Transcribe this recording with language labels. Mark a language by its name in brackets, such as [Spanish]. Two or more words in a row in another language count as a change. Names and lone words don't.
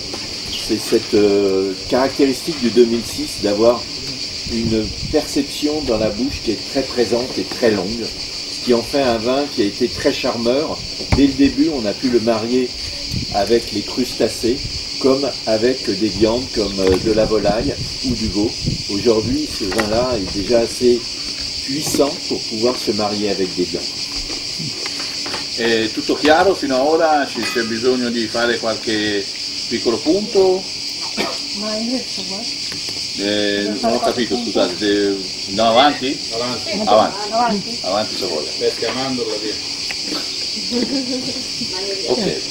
[French] C'est cette caractéristique du 2006 d'avoir une perception dans la bouche qui est très présente et très longue, qui en fait un vin qui a été très charmeur. Dès le début, on a pu le marier avec les crustacés, comme avec des viandes comme de la volaille ou du veau. Aujourd'hui, ce vin-là est déjà assez puissant pour pouvoir se marier avec des viandes. [Italian] È tutto chiaro fino ad ora? C'è bisogno di fare qualche piccolo punto? Ma invece guarda. Non ho capito, scusate, andiamo avanti? Avanti. Avanti se vuole. Pesca mandorla via.